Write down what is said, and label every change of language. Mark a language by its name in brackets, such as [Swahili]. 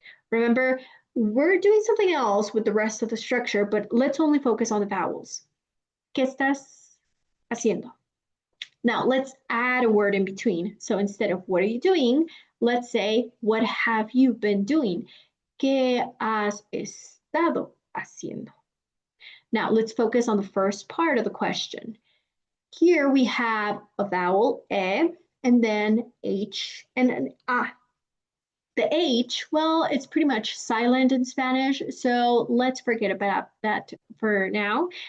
[English] Remember, we're doing something else with the rest of the structure, but let's only focus on the vowels. [Spanish] ¿Qué estás haciendo. [English] Now let's add a word in between. So instead of what are you doing, let's say what have you been doing? [Spanish] ¿Qué has estado haciendo? [English] Now let's focus on the first part of the question. Here we have a vowel e and then h and an a. The H, well, it's pretty much silent in Spanish, so let's forget about that for now.